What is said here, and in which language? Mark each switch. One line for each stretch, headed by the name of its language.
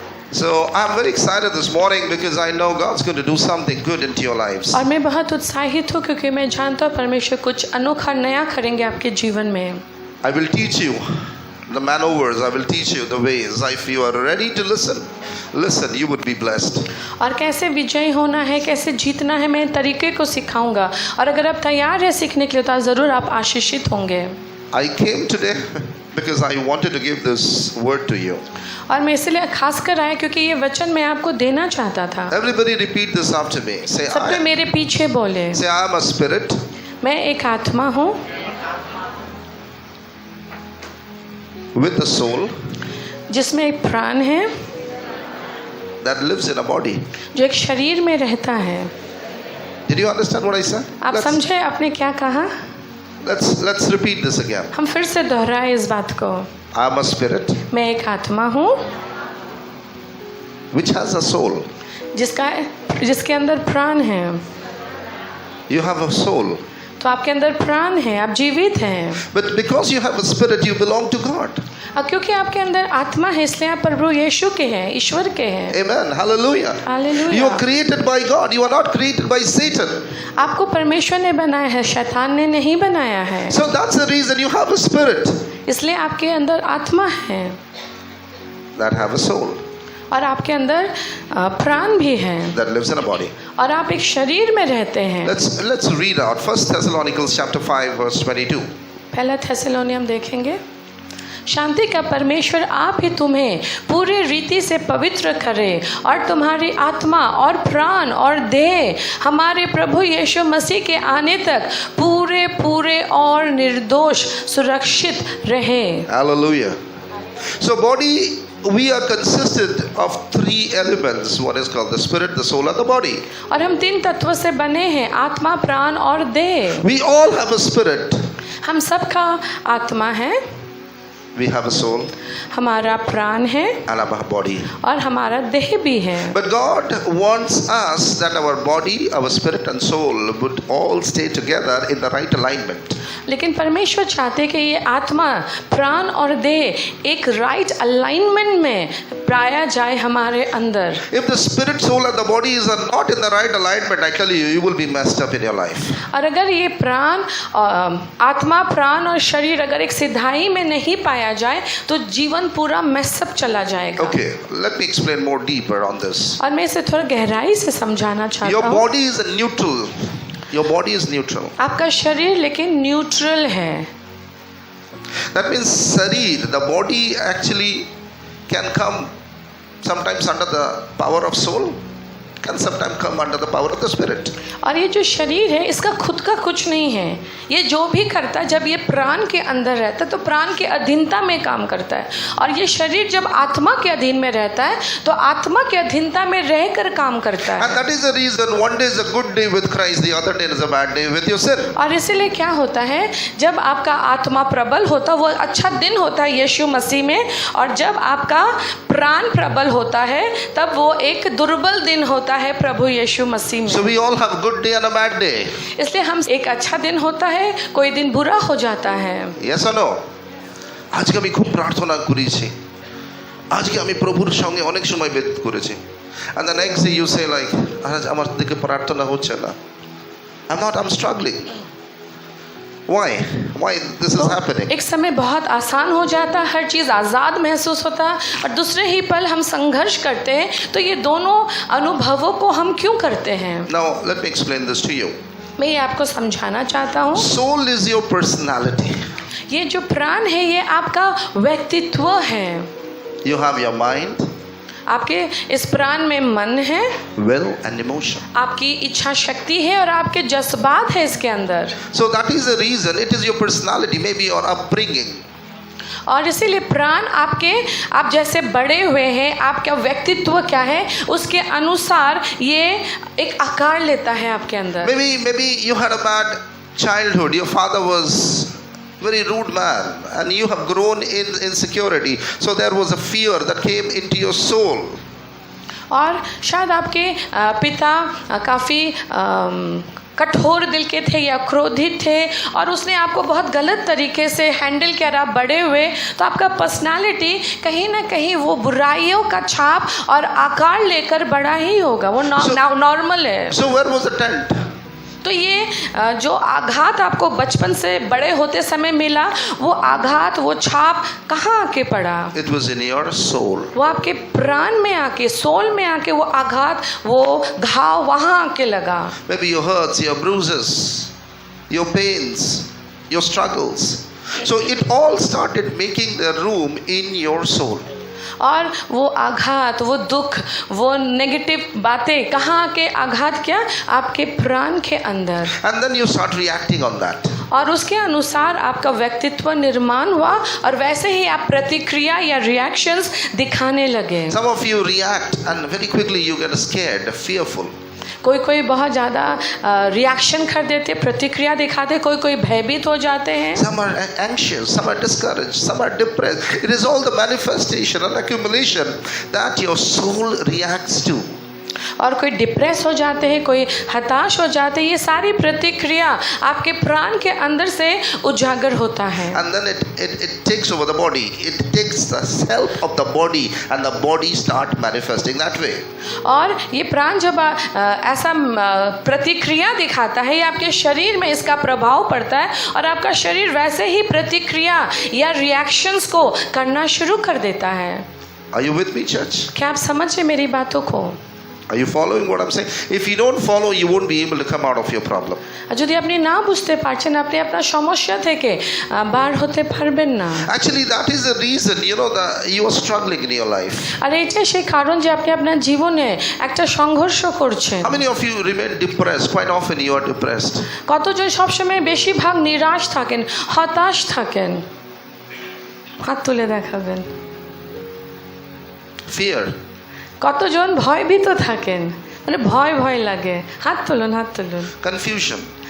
English: So I'm very excited this morning because I know God's going to do something good into your lives.
Hindi: और मैं बहुत उत्साहित हूँ क्योंकि मैं जानता हूँ परमेश्वर कुछ अनोखा नया करेंगे आपके जीवन में.
English: I will teach you the maneuvers. I will teach you the ways. If you are ready to listen, you would be blessed.
Hindi: और कैसे विजयी होना है, कैसे जीतना है, मैं तरीके को सिखाऊंगा. और अगर आप तैयार हैं सीखने के लिए तो ज़रूर आप आशीषित होंगे.
English: I came today because I wanted to give this word to you.
Hindi: और मैं इसलिए खास कर आया क्योंकि ये वचन मैं आपको देना चाहता था.
English: Everybody repeat this after me. Say,
Hindi: सबके मेरे पीछे बोले.
English: Say, I am a spirit.
Hindi: मैं एक आत्मा हूँ.
English: With a soul.
Hindi: जिसमें एक प्राण है.
English: That lives in a body.
Hindi: जो एक शरीर में रहता है.
English: Did you understand what I said?
Hindi: आप समझे आपने क्या कहा?
English: Let's repeat this again.
Hindi: हम फिर से दोहराए इस बात को.
English: I am a spirit.
Hindi: मैं एक आत्मा हूँ.
English: Which has a soul.
Hindi: जिसके अंदर प्राण है.
English: You have a soul.
Hindi: तो आपके अंदर प्राण है, आप जीवित हैं.
English: But because you have a spirit, you belong to God.
Hindi: क्योंकि आपके अंदर आत्मा है इसलिए आप प्रभु यीशु के हैं, ईश्वर के हैं.
English: Amen. Hallelujah. Hallelujah. You are created by God. You are not created by Satan.
Hindi: आपको परमेश्वर ने बनाया है, शैतान ने नहीं बनाया है.
English: So that's the reason you have a spirit.
Hindi: इसलिए आपके अंदर आत्मा है.
English: That have a soul.
Hindi: और आपके अंदर प्राण भी है.
English: That lives in a body.
Hindi: और आप एक शरीर में रहते हैं.
English: Let's read out 1 Thessalonians chapter 5 verse 22.
Hindi: पहला थेसलोनियम हम देखेंगे. शांति का परमेश्वर आप ही तुम्हें पूरी रीति से पवित्र करे और तुम्हारी आत्मा और प्राण और देह हमारे प्रभु यीशु मसीह के आने तक पूरे और निर्दोष सुरक्षित रहे.
English: Hallelujah. So body, we are consisted of 3 elements. One is called the spirit, the soul and the body.
Hindi: और हम 3 तत्वों से बने हैं, आत्मा, प्राण और देह.
English: We all have a spirit.
Hindi: हम सबका आत्मा है.
English: We have a soul.
Hindi: हमारा प्राण है.
English: And our body.
Hindi: और हमारा देह भी है.
English: But God wants us that our body, our spirit and soul would all stay together in the right alignment.
Hindi: लेकिन परमेश्वर चाहते कि ये आत्मा, प्राण और देह एक
English: right alignment
Hindi: में पाया जाए हमारे अंदर.
English: If the spirit, soul and the body is not in the right alignment, I tell you, you will be messed up in your life.
Hindi: और अगर ये प्राण, आत्मा, प्राण और शरीर अगर एक सिधाई में नहीं पाया जाए तो जीवन पूरा मैसअप चला जाएगा.
English: Okay, let me explain more deeper on this.
Hindi: और मैं इसे थोड़ा गहराई से समझाना चाहता हूँ.
English: Your body is neutral. Your body is neutral.
Hindi: आपका शरीर लेकिन न्यूट्रल है.
English: That means शरीर, the body actually can come sometimes under the power of soul, can sometimes come under the power of the spirit.
Hindi: और ये जो शरीर है इसका खुद का कुछ नहीं है. ये जो भी करता है जब ये प्राण के अंदर रहता है तो प्राण के अधीनता में काम करता है. और ये शरीर जब आत्मा के अधीन में रहता है तो आत्मा के अधीनता में रहकर काम करता है.
English: And that is the reason one day is a good day with Christ, the other day is a bad day with your sin.
Hindi: और इसीलिए क्या होता है, जब आपका आत्मा प्रबल होता है वो अच्छा दिन होता है यीशु मसीह में, और जब आपका प्राण प्रबल होता है तब वो एक दुर्बल दिन होता है प्रभु यीशु मसीह में.
English: So we all have good day and a bad day.
Hindi: इसलिए हम एक अच्छा दिन होता है, कोई दिन बुरा हो जाता है.
English: Yes or no?
Bangla: আজকে আমি খুব প্রার্থনা করেছি, আজকে আমি প্রভুর সঙ্গে অনেক সময় ব্যতীত করেছি.
English: And the next day you say like,
Bangla: আজ আমার দিকে প্রার্থনা হচ্ছে না.
English: I'm struggling. Why this is happening?
Hindi: एक समय बहुत आसान हो जाता है, हर चीज़ आज़ाद महसूस होता है, और दूसरे ही पल हम संघर्ष करते हैं. तो ये दोनों अनुभवों को हम क्यों करते हैं?
English: Now let me explain this to you.
Hindi: मैं ये आपको समझाना चाहता हूँ.
English: Soul is your personality.
Hindi: ये जो प्राण है ये आपका व्यक्तित्व है.
English: You have your mind.
Hindi: आपके इस प्राण में मन है,
English: will and emotion.
Hindi: आपकी इच्छा शक्ति है और आपके जज्बात है इसके अंदर.
English: So that is the reason it is your personality, maybe your upbringing.
Hindi: और इसीलिए प्राण आप जैसे बड़े हुए हैं, आपका व्यक्तित्व क्या है उसके अनुसार ये एक आकार लेता है आपके अंदर.
English: Maybe you had a bad childhood. Your father was very rude man and you have grown in insecurity, so there was a fear that came into your soul.
Hindi: और शायद आपके पिता काफ़ी कठोर दिल के थे या क्रोधित थे और उसने आपको बहुत गलत तरीके से हैंडल किया और आप बड़े हुए, तो आपका पर्सनालिटी कहीं ना कहीं वो बुराइयों का छाप और आकार लेकर बड़ा ही होगा, वो नॉर्मल है।
English: So where was the tent?
Hindi: तो ये जो आघात आपको बचपन से बड़े होते समय मिला, वो आघात, वो छाप कहाँ आके पड़ा?
English: It was in your soul.
Hindi: वो आपके प्राण में आके, सोल में आके वो आघात, वो घाव वहाँ आके लगा।
English: Maybe your hurts, your bruises, your pains, your struggles. So it all started making the room in your soul.
Hindi: और वो आघात, वो दुख, वो नेगेटिव बातें कहाँ के आघात किया? आपके प्राण के अंदर।
English: And then you start reacting on that.
Hindi: और उसके अनुसार आपका व्यक्तित्व निर्माण हुआ और वैसे ही आप प्रतिक्रिया या रिएक्शंस दिखाने लगे।
English: Some of you react and very quickly you get scared, fearful.
Hindi: कोई बहुत ज़्यादा रिएक्शन कर देते, प्रतिक्रिया दिखाते, कोई भयभीत हो जाते हैं।
English: Some are anxious, some are discouraged, some are depressed. It is all the manifestation and accumulation that your soul reacts to.
Hindi: और कोई डिप्रेस हो जाते हैं, कोई हताश हो जाते हैं। ये सारी प्रतिक्रिया आपके प्राण के अंदर से उजागर होता है।
English: And then it takes over the body. It takes the self of the body and the body start manifesting that way.
Hindi: और ये प्राण जब ऐसा प्रतिक्रिया दिखाता है, ये आपके शरीर में इसका प्रभाव पड़ता है और आपका शरीर वैसे ही प्रतिक्रिया या रिएक्शंस को करना शुरू कर देता है।
English: Are you with me, church?
Hindi: क्या आप समझ रहे मेरी बातों को?
English: Are you following what I'm saying? If you don't follow, you won't be able to come out of your problem.
Bangla: যদি আপনি না বুঝতে পারছেন, আপনি আপনার সমস্যা থেকে বার হতে পারবেন না।
English: Actually, that is the reason, you are struggling in your life.
Bangla: আর এইটাই সেই কারণ যে আপনি আপনার জীবনে একটা সংঘর্ষ করছেন।
English: How many of you remain depressed? Quite often you are depressed.
Bangla: কতজন সবসময় বেশিরভাগ নিরাশ থাকেন, হতাশ থাকেন? হাত তুলে দেখাবেন।
English: Fear.
Bangla: কতজন ভয়ভীত থাকেন, মানে ভয় লাগে? হাত তুলুন, হাত তুলুন।
English: Confusion.